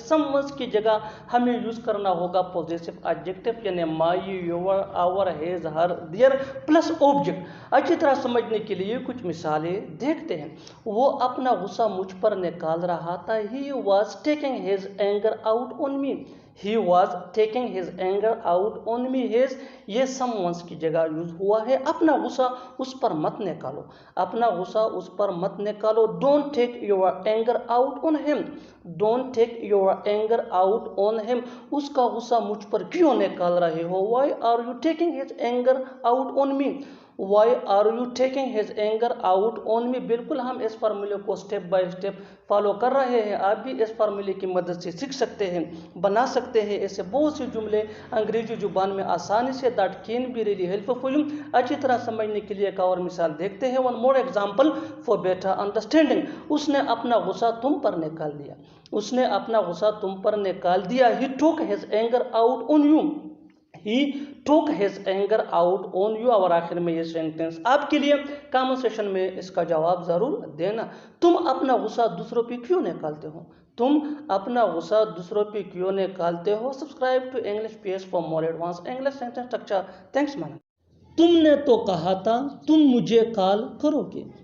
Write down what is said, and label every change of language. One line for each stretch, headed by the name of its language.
Hindi: Someone's की जगह हमें यूज़ करना होगा पॉजिटिव एडजेक्टिव यानी माई, your, our, his, हर, there plus object. अच्छी तरह समझने के लिए कुछ मिसालें देखते हैं। वो अपना गुस्सा मुझ पर निकाल रहा था।
English: He was taking his anger out on me. He was taking his anger out on me.
Hindi: His ये someone's की जगह यूज हुआ है। अपना गुस्सा उस पर मत निकालो। अपना गुस्सा उस पर मत निकालो।
English: Don't take your anger out on him. Don't take your anger out on him.
Hindi: उसका गुस्सा मुझ पर क्यों निकाल रहे हो।
English: Why are you taking his anger out on me? Why are you taking his anger out on me?
Hindi: बिल्कुल हम इस फार्मूले को स्टेप बाय स्टेप फॉलो कर रहे हैं। आप भी इस फार्मूले की मदद से सीख सकते हैं, बना सकते हैं। ऐसे बहुत से जुमले अंग्रेजी जुबान में आसानी say
English: That can be really helpful for you.
Hindi: अच्छी तरह समझने के लिए एक और मिसाल देखते हैं।
English: One more example for better understanding.
Hindi: उसने अपना गुस्सा तुम पर निकाल दिया। उसने अपना गुस्सा तुम पर निकाल दिया।
English: He took his anger out on you. He took his anger out on you।
Hindi: और आखिर में ये सेंटेंस आपके लिए कमेंट सेक्शन में इसका जवाब ज़रूर देना। तुम अपना गुस्सा दूसरों पे क्यों निकालते हो। तुम अपना गुस्सा दूसरों पे क्यों निकालते हो।
English: Subscribe to English page for more advance English sentence structure. Thanks man.
Hindi: तुमने तो कहा था तुम मुझे कॉल करोगे।